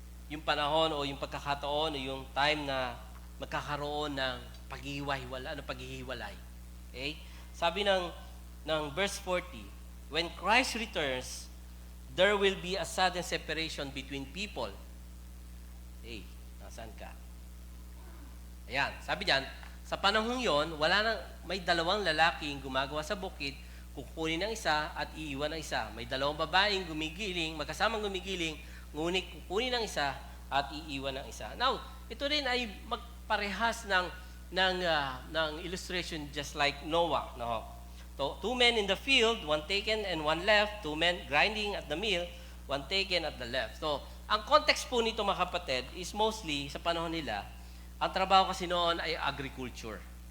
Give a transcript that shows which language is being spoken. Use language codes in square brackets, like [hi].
[tl] Yung panahon o yung pagkakataon o yung time na magkakaroon ng paghihiwalay. Okay? [en] Sabi ng verse 40, when Christ returns, there will be a sudden separation between people. [tl] Hey, nasaan ka? Ayan, sabi diyan, sa panahong yon, may dalawang lalaking gumagawa sa bukid, kukunin ng isa at iiwan ng isa. May dalawang babaeng magkasamang gumigiling, ngunit kukunin ng isa at iiwan ng isa. Now, ito rin ay magparehas ng illustration [en] just like Noah. [tl] No? [en] So, two men in the field, one taken and one left. Two men grinding at the mill, one taken at the left. [tl] So, ang context po nito mga kapatid is mostly sa panahon nila, ang trabaho kasi noon ay agriculture.